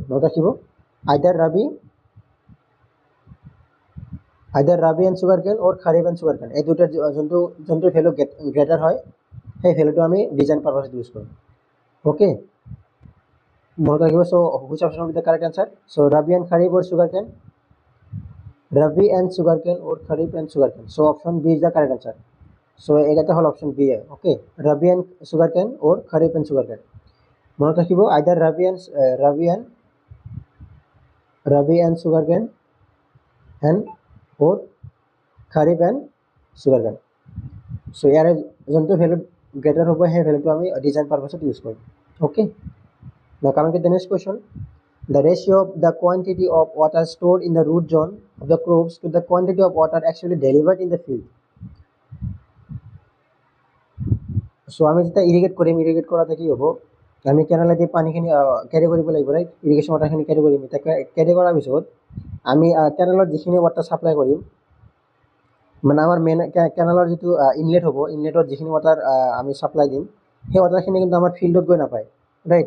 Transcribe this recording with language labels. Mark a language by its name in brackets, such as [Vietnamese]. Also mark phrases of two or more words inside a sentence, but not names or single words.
[Assamese] মনত ৰাখিব, [English] either Rabi and sugar cane or Kharif and sugar cane, [Assamese] এই দুটাৰ যোনটো [English] value greater [Assamese] হয় সেই ভেলুটো আমি [English] design purpose [Assamese] ইউজ কৰিম। অ'কে, মনত ৰাখিব। [English] So which option with the correct answer? So Rabi and Kharif or sugar cane, Rabi and sugarcane or Kharif and sugarcane. So option B is the correct answer. [Assamese] So এটা হল [English] option B [Assamese] है, okay. [English] Rabi and sugarcane or Kharif and sugarcane. [Assamese] মনত রাখিব, [English] either Rabi and sugarcane and or Kharif and sugarcane. [Assamese] So ইয়াৰে যোনটো [English] value greater [Assamese] হ'ব সেই ভ্যালুটো আমি [English] design purpose [Assamese] ইউজ কৰিম, okay. [English] Now coming to the next question. The ratio of the quantity of water stored in the root zone of the crops to the quantity of water actually delivered in the field. [Assamese] So আমি যেটা ইরিগেট কৰাতে কি হ'ব, আমি কেনেলেদি পানীখিনি ক্যাৰি কৰিব লাগিব, ৰাইট। [English] irrigation water [Assamese] ক্যাৰি কৰিম। ক্যাৰি কৰাৰ পিছত আমি কেনেলত যিখিনি ৱাটাৰ সাপ্লাই কৰিম, মানে আমাৰ [English] main canal [Assamese] যিটো ইনলেট হ'ব, ইনলেটত যিখিনি ৱাটাৰ আমি সাপ্লাই দিম সেই ৱাটাৰখিনি কিন্তু আমাৰ ফিল্ডত গৈ নাপায়, ৰাইট।